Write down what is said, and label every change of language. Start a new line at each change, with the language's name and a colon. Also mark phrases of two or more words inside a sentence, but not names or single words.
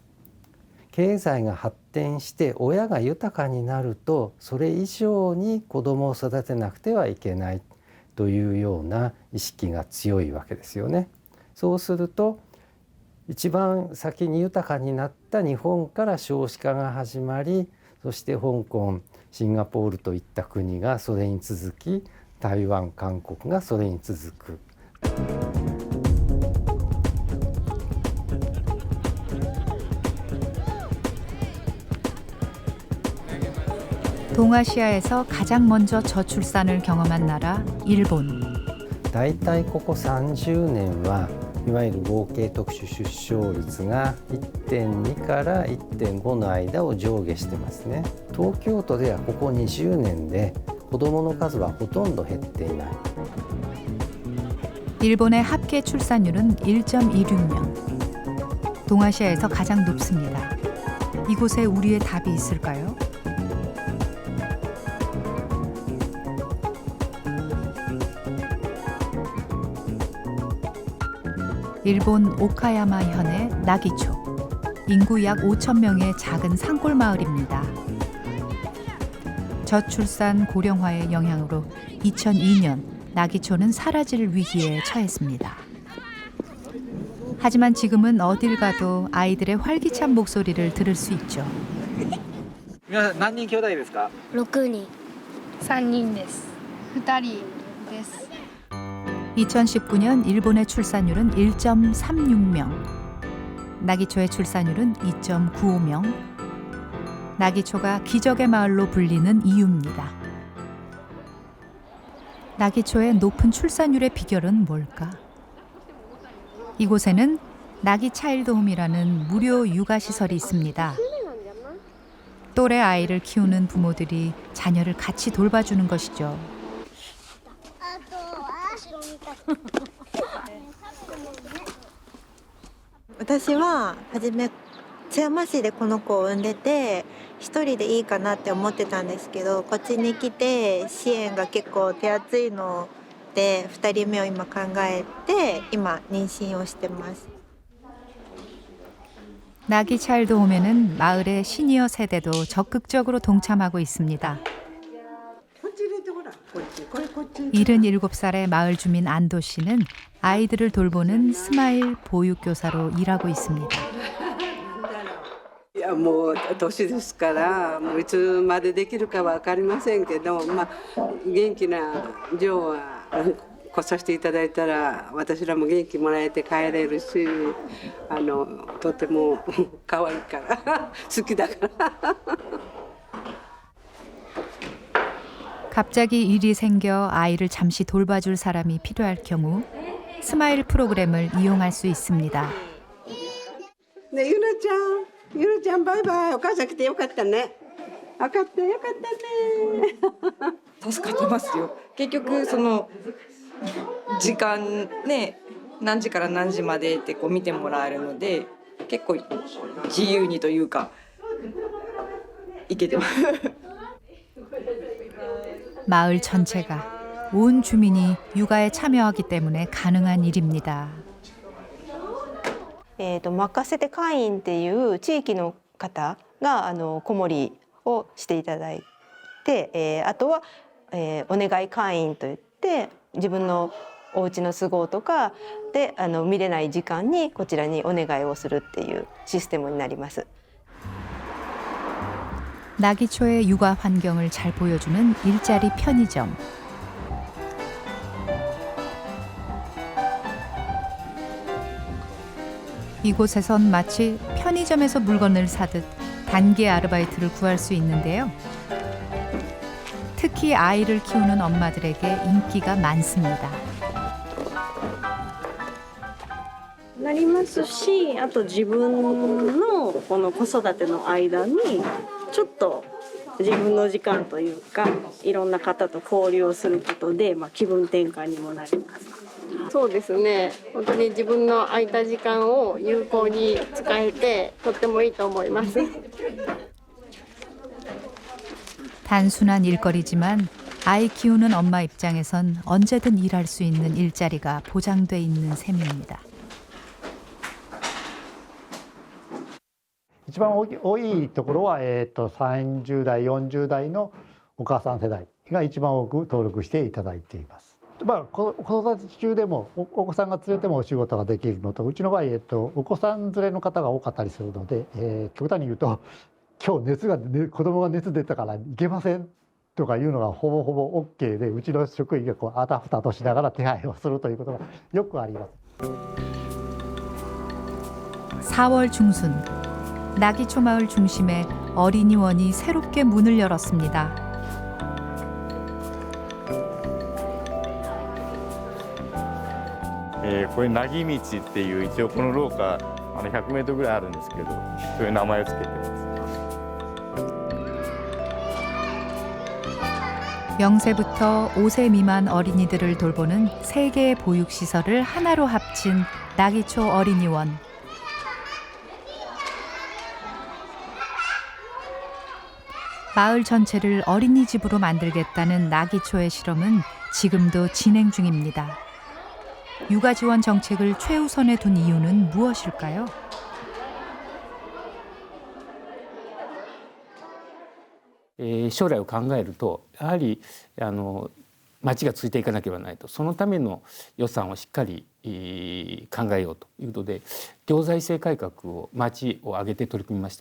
Japanese: 経済が発展して親が豊かになるとそれ以上に子どもを育てなくてはいけないというような意識が強いわけですよね。そうすると一番先に豊かになった日本から少子化が始まり、そして香港、シンガポールといった国がそれに続き、台湾、韓国がそれに続く。
Korean: 동아시아에서 가장 먼저 저출산을 경험한 나라 일본.
Japanese: だいたいここ30年はいわゆる合計特殊出生率が 1.2 から 1.5 の間を上下してますね。東京都ではここ20年で子どもの数はほとんど減っていない。
Korean: 일본의 합계 출산율은 1.26명. 동아시아에서 가장 높습니다. 이곳에 우리의 답이 있을까요? 일본 오카야마 현의 나기초. 인구 약 5천 명의 작은 산골 마을입니다. 저출산 고령화의 영향으로 2002년 나기초는 사라질 위기에 처했습니다. 하지만 지금은 어딜 가도 아이들의 활기찬 목소리를 들을 수 있죠.
Japanese: 何人兄弟ですか? 6人。3人です。2人です。
Korean: 2019년 일본의 출산율은 1.36명, 나기초의 출산율은 2.95명. 나기초가 기적의 마을로 불리는 이유입니다. 나기초의 높은 출산율의 비결은 뭘까? 이곳에는 나기 차일드홈이라는 무료 육아시설이 있습니다. 또래 아이를 키우는 부모들이 자녀를 같이 돌봐주는 것이죠.
Japanese: 私は初め津山市でこの子を産んでて一人でいいかなって思ってたんですけど、こっちに来て支援が結構手厚いので2人目を今考えて今妊娠をしてます。
Korean: 나기 차일드홈에는 마을의 시니어 세대도 적극적으로 동참하고 있습니다. 77살의 마을 주민 안도 씨는 아이들을 돌보는 스마일 보육교사로 일하고 있습니다.
Japanese: いやもう年ですからもういつまでできるかは分かりませんけど、まあ、元気なジョーは来させていただいたら私らも元気もらえて帰れるしとても可愛いから好きだから。
Korean: 갑자기 일이 생겨 아이를 잠시 돌봐줄 사람이 필요할 경우 스마일 프로그램을 이용할 수 있습니다.
Japanese: 네, 유나 ちゃんバイバイ。お母さん来てよかったね。よかったね。助かってますよ。結局その時間ね、何時から何時までってこう見てもらえるので、結構自由にというかいけてます。
Korean: 마을 전체가 온 주민이 육아에 참여하기 때문에 가능한 일입니다.
Japanese: 任せて会員っていう地域の方が子守をしていただいて、あとは、お願い会員といって自分のお家の都合とかで見れない時間にこちらにお願いをするっていうシステムになります。
Korean: 나기초의 육아 환경을 잘 보여주는 일자리 편의점. 이곳에선 마치 편의점에서 물건을 사듯 단기 아르바이트를 구할 수 있는데요. 특히 아이를 키우는 엄마들에게 인기가 많습니다.
Japanese: なりますし、あと自分のこの子育ての間にちょっと自分の時間というかいろんな方と交流をすることで、気分転換にもなります。そうですね。本当に自分の空いた時間を有効に使えてとってもいいと思います。
Korean: 단순한 일거리지만 아이 키우는 엄마 입장에선 언제든 일할 수 있는 일자리가 보장돼 있는 셈입니다.
Japanese: 一番多いところは、30代、40代のお母さん世代が一番多く登録していただいています。子育て中でもお子さんが連れてもお仕事ができるのと、うちの場合、お子さん連れの方が多かったりするので、極端に言うと今日子供が熱出たから行けませんとかいうのがほぼほぼ OK で、うちの職員があたふたとしながら手配をするということがよくあります。
Korean: 4월 중순 나기초 마을 중심에 어린이원이 새롭게 문을 열었습니다. 예,
Japanese: これなぎ道っていう一応この廊下100メートルぐらいあるんですけど、そういう名前をつけてます。
Korean: 0세부터 5세 미만 어린이들을 돌보는 3개의 보육시설을 하나로 합친 나기초 어린이원. 마을 전체를 어린이집으로 만들겠다는 나기초의 실험은 지금도 진행 중입니다. 육아 지원 정책을 최우선에 둔 이유는 무엇일까요?
Japanese: 将来を考えるとやはり町がついていかなければならないと、そのための予算をしっかり考えようということで行財政改革を町を挙げて取り組みました。